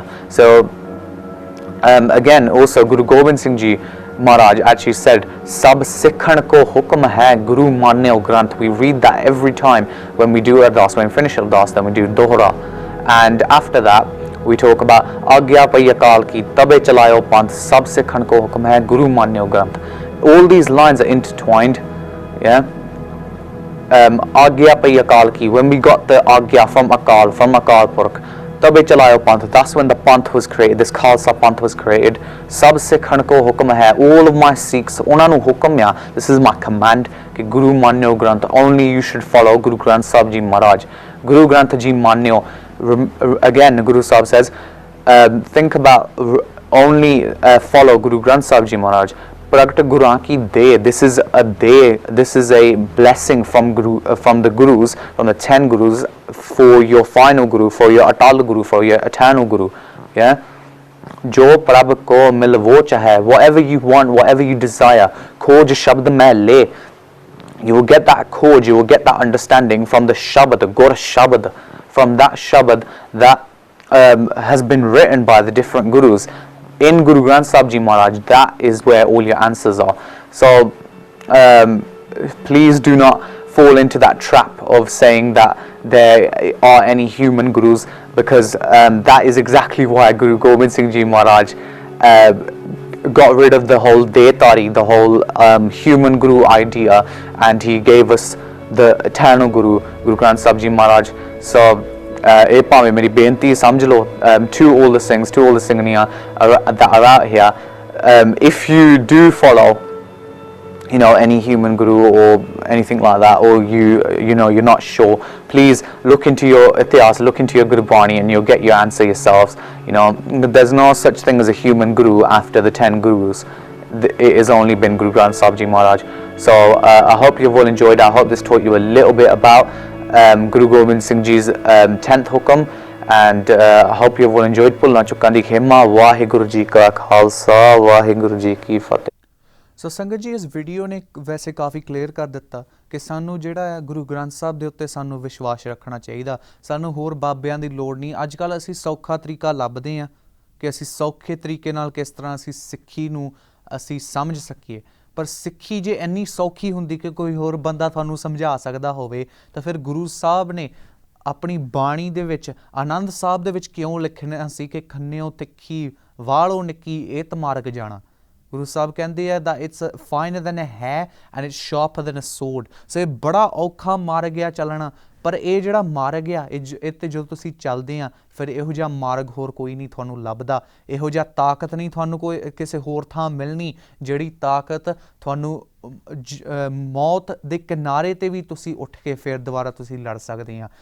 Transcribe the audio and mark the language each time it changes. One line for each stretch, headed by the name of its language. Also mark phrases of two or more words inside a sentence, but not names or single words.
English: So again, also Guru Gobind Singh Ji Maharaj actually said,
Punjabi: ਸਭ ਸਿੱਖਨ ਕੋ ਹੁਕਮ ਹੈ ਗੁਰੂ ਮਾਨਿਓ ਗ੍ਰੰਥ.
English: We read that every time when we do Ardas. When we finish Ardas, then we do Dohra, and after that we talk about
Punjabi: ਆਗਿਆ ਪਾਇ ਅਕਾਲ ਕੀ ਤਬੈ ਚਲਾਇਓ ਪੰਥ, ਸਭ ਸਿੱਖਨ ਕੋ ਹੁਕਮ ਹੈ ਗੁਰੂ ਮਾਨਿਓ ਗ੍ਰੰਥ.
English: All these lines are intertwined. Yeah.
Punjabi: ਆਗਿਆ ਪਾਇ ਅਕਾਲ ਕੀ,
English: when we got the Agya from Akal Purkh,
Punjabi: ਤਬੈ ਚਲਾਇਓ ਪੰਥ,
English: that's when the Panth was created, this Khalsa Panth was created.
Punjabi: ਸਭ ਸਿੱਖਨ ਕੋ ਹੁਕਮ ਹੈ,
English: all of my Sikhs,
Punjabi: ਉਹਨਾਂ ਨੂੰ ਹੁਕਮ ਆ,
English: this is my command,
Punjabi: ਕਿ ਗੁਰੂ ਮਾਨਿਓ ਗ੍ਰੰਥ,
English: only you should follow Guru Granth Sahib Ji Maharaj. Guru Granth Ji Manyo, again Guru Sahib says, think about only follow Guru Granth Sahib Ji Maharaj.
Punjabi: ਪ੍ਰਗਟ ਗੁਰਾਂ ਕੀ
English: day, this is a day, this is a blessing from the Gurus, from the 10 Gurus, for your final Guru, for your Atal Guru, for your eternal Guru. Yeah.
Punjabi: ਜੋ ਪ੍ਰਭ ਕੋ ਮਿਲ ਵੋ ਚਾਹੇ,
English: whatever you want, whatever you desire,
Punjabi: ਖੋਜ ਸ਼ਬਦ ਮੇਂ ਲੇ.
English: You will get that khoj, you will get that understanding from the Shabad, Gur Shabad. from that shabad that has been written by the different gurus in Guru Granth Sahib Ji Maharaj. That is where all your answers are. So please do not fall into that trap of saying that there are any human gurus, because that is exactly why Guru Gobind Singh Ji Maharaj got rid of the whole Detari, the whole human guru idea, and he gave us the eternal Guru, Guru Granth Sahib Ji Maharaj. So
Punjabi: ਇਹ ਭਾਵੇਂ ਮੇਰੀ ਬੇਨਤੀ ਸਮਝ ਲਓ
English: to all the Singhs, to all the Singhaniya that are out here, if you do follow, you know, any human guru or anything like that, or you know you're not sure, please look into your itihas, look into your Gurbani, and you'll get your answer yourselves. You know, there's no such thing as a human guru after the 10 gurus. It has only been Guru Granth Sahib Ji Maharaj. So I hope you've all enjoyed. I hope this taught you a little bit about Guru Gobind Singh Ji's 10th hukam, and I hope you've all enjoyed.
Punjabi: ਭੁੱਲਣਾ ਚੁੱਕਣਾ ਦੀ ਖਿਮਾ। ਵਾਹਿਗੁਰੂ ਜੀ ਕਾ ਖ਼ਾਲਸਾ, ਵਾਹਿਗੁਰੂ ਜੀ ਕੀ ਫ਼ਤਿਹ. ਸੋ ਸੰਗਤ ਜੀ, ਇਸ ਵੀਡੀਓ ਨੇ ਵੈਸੇ ਕਾਫੀ ਕਲੀਅਰ ਕਰ ਦਿੱਤਾ ਕਿ ਸਾਨੂੰ ਜਿਹੜਾ ਹੈ ਗੁਰੂ ਗ੍ਰੰਥ ਸਾਹਿਬ ਦੇ ਉੱਤੇ ਸਾਨੂੰ ਵਿਸ਼ਵਾਸ ਰੱਖਣਾ ਚਾਹੀਦਾ। ਸਾਨੂੰ ਹੋਰ ਬਾਬਿਆਂ ਦੀ ਲੋੜ ਨਹੀਂ। ਅੱਜ ਕੱਲ੍ਹ ਅਸੀਂ ਸੌਖਾ ਤਰੀਕਾ ਲੱਭਦੇ ਹਾਂ ਕਿ ਅਸੀਂ ਸੌਖੇ ਤਰੀਕੇ ਨਾਲ ਕਿਸ ਤਰ੍ਹਾਂ ਅਸੀਂ ਸਿੱਖੀ ਨੂੰ ਅਸੀਂ ਸਮਝ ਸਕੀਏ, ਪਰ ਸਿੱਖੀ ਜੇ ਇੰਨੀ ਸੌਖੀ ਹੁੰਦੀ ਕਿ ਕੋਈ ਹੋਰ ਬੰਦਾ ਤੁਹਾਨੂੰ ਸਮਝਾ ਸਕਦਾ ਹੋਵੇ, ਤਾਂ ਫਿਰ ਗੁਰੂ ਸਾਹਿਬ ਨੇ ਆਪਣੀ ਬਾਣੀ ਦੇ ਵਿੱਚ ਆਨੰਦ ਸਾਹਿਬ ਦੇ ਵਿੱਚ ਕਿਉਂ ਲਿਖਣਾ ਸੀ ਕਿ ਖੰਨਿਓ ਤਿੱਖੀ ਵਾਲੋਂ ਨਿੱਕੀ ਏਤ ਮਾਰਗ ਜਾਣਾ। ਗੁਰੂ ਸਾਹਿਬ ਕਹਿੰਦੇ ਆ
English: that it's finer than a hair and it's sharper than a sword।
Punjabi: ਸੋ ਇਹ ਬੜਾ ਔਖਾ ਮਾਰਗ ਆ ਚੱਲਣਾ, ਪਰ ਇਹ ਜਿਹੜਾ ਮਾਰਗ ਆ ਇਹ 'ਤੇ ਜਦੋਂ ਤੁਸੀਂ ਚੱਲਦੇ ਆ ਫਿਰ ਇਹੋ ਜਿਹਾ ਮਾਰਗ ਹੋਰ ਕੋਈ ਨਹੀਂ ਤੁਹਾਨੂੰ ਲੱਭਦਾ। ਇਹੋ ਜਿਹਾ ਤਾਕਤ ਨਹੀਂ ਤੁਹਾਨੂੰ ਕੋਈ ਕਿਸੇ ਹੋਰ ਥਾਂ ਮਿਲਣੀ ਜਿਹੜੀ ਤਾਕਤ ਤੁਹਾਨੂੰ ਮੌਤ ਦੇ ਕਿਨਾਰੇ 'ਤੇ ਵੀ ਤੁਸੀਂ ਉੱਠ ਕੇ ਫਿਰ ਦੁਬਾਰਾ ਤੁਸੀਂ ਲੜ ਸਕਦੇ ਆ।